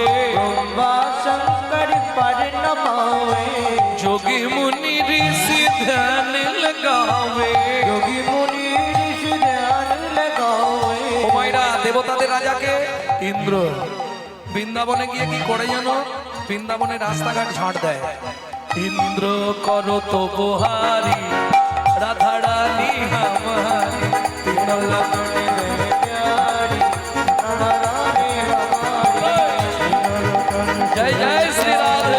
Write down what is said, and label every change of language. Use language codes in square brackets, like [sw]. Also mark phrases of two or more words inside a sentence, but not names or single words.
[hi] ब्रह्मा शंकर पर न पावे, जोगी मुनि ऋषि ध्यान लगावे। योगी मुनि ऋषि ध्यान लगावे। [bn] ও মাইরা দেবতাদের রাজাকে ইন্দ্র বৃন্দাবনে গিয়ে কি করে জানো? বৃন্দাবনে রাস্তাঘাট ঝাঁট দেয়। [hi] इंद्र करो तो बहारी राधा रानी हमारी, तीन लोकन से प्यारी राधा रानी हमारी, तीन लोकन से जय जय श्री राधे।